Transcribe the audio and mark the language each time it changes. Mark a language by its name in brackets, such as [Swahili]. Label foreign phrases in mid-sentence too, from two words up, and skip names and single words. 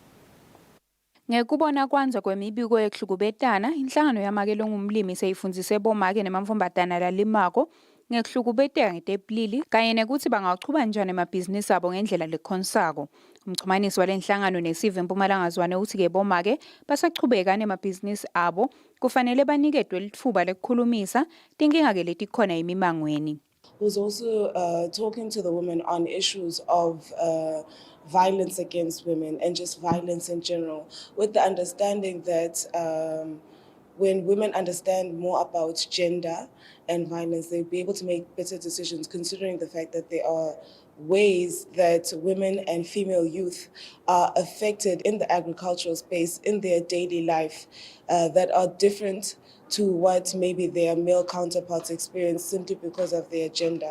[Swati] Ngekubona kwanza kwemibiko yekuhlukubetana, inhlangano yamake longumlimi seyifundzise bomake nemamfombatana lalimako ngekuhlukubeteka ngetebulili kanye nekuthi bangawachuma kanjani emabhizinisi abo ngendlela lekhonsako. Umchumanisi walenhlangano nesive Mpumalanga Zwane uthi-ke bomake basachubeka nemabhizinisi abo kufanele baniketwe litfuba lekukhulumisa tinkinga-ke letikhona emimangweni. [English] Was also talking to the women on issues of violence against women and just violence in general, with the understanding that when women understand more about gender and violence, they'll be able to make better decisions, considering the fact that there are ways that women and female youth are affected in the agricultural space in their daily life that are different to what maybe their male counterparts experience simply because of their gender.